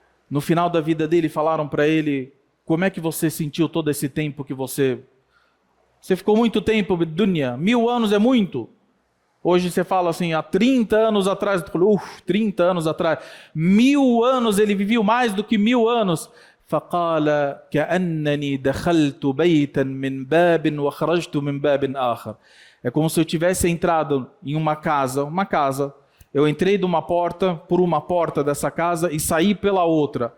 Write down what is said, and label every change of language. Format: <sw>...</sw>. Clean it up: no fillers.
<pt>No final da vida dele, falaram para ele, como é que você sentiu todo esse tempo que você ficou muito tempo, dunya, 1000 anos é muito. Hoje você fala assim, há 30 anos atrás, 30 anos atrás, 1000 anos, ele viveu mais do que 1000 anos.</pt> <ar>فقال كأنني دخلت بيتا من باب وخرجت من باب آخر.</ar> <pt>É como se eu tivesse entrado em uma casa, eu entrei de uma porta, por uma porta dessa casa e saí pela outra.</pt>